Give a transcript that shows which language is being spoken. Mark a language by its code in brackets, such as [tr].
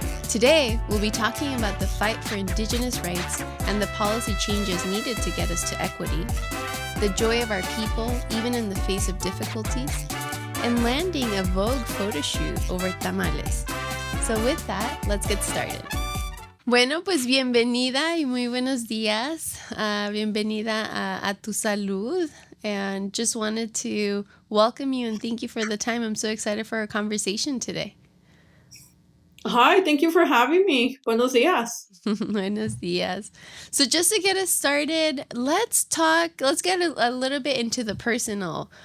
[en] Today, we'll be talking about the fight for Indigenous rights and the policy changes needed to get us to equity, the joy of our people even in the face of difficulties, and landing a Vogue photo shoot over tamales. So with that, let's get started. [es] Bueno, pues bienvenida y muy buenos días. Bienvenida a Tu Salud. [en] And just wanted to welcome you and thank you for the time. I'm so excited for our conversation today. Hi, thank you for having me. [es] Buenos días. Buenos días. [en] So just to get us started, let's get a little bit into the personal.